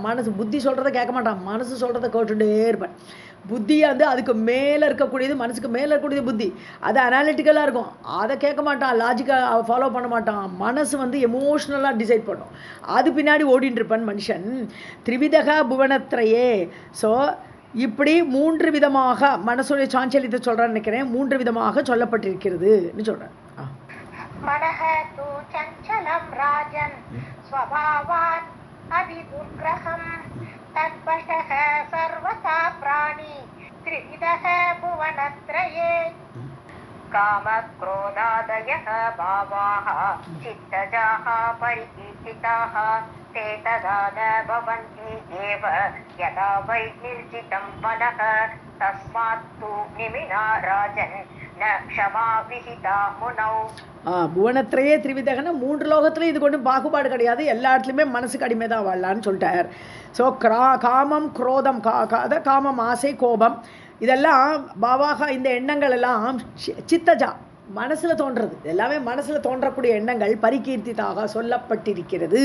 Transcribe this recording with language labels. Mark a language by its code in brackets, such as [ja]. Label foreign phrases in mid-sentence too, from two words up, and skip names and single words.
[ta] மனசு புத்தி சொல்கிறத கேட்க மாட்டான், மனசு சொல்கிறத கேட்டுட்டே இருப்பேன். புத்தியை அதுக்கு மேலே இருக்கக்கூடியது, மனசுக்கு மேலே இருக்கக்கூடியது புத்தி, அது அனாலிட்டிக்கலாக இருக்கும், அதை கேட்க மாட்டான், லாஜிக்காக ஃபாலோ பண்ண மாட்டான். மனசு எமோஷ்னலாக டிசைட் பண்ணும், அது பின்னாடி ஓடிட்டு இருப்பான் மனுஷன். [sa] त्रिविधः भुवनत्रये. [ta] ஸோ இப்படி 3 விதமாக மனசுடைய சாஞ்சலியத்தை சொல்கிறான்னு நினைக்கிறேன், 3 விதமாக சொல்லப்பட்டிருக்கிறதுன்னு சொல்கிறேன். [sa] मनः तु चञ्चलं राजन् स्वभावात् अधिदुर्ग्रहं तद्वशः सर्वथा प्राणी त्रिविधः भुवनत्रये. कामक्रोधादयः भावाः चित्तजाः परिकीर्तिताः ते तदा न भवन्ति एव यदा वै निर्जितं मनः. तस्मात् तु निमिना राजन् न क्षमा विहिता मुनौ. [ta] புவனத்திரையே திரிவிதகன்னா 3 லோகத்துலையும் இது கொண்டு பாகுபாடு கிடையாது, எல்லா இடத்துலையுமே மனசுக்கு அடிமை தான் வாழலான்னு சொல்லிட்டார். ஸோ காமம் குரோதம், காமம் ஆசை கோபம் இதெல்லாம் பாவாக, இந்த எண்ணங்கள் எல்லாம் சித்தஜா மனசில் தோன்றது, எல்லாமே மனசில் தோன்றக்கூடிய எண்ணங்கள் பரிகீர்த்திதாக சொல்லப்பட்டிருக்கிறது.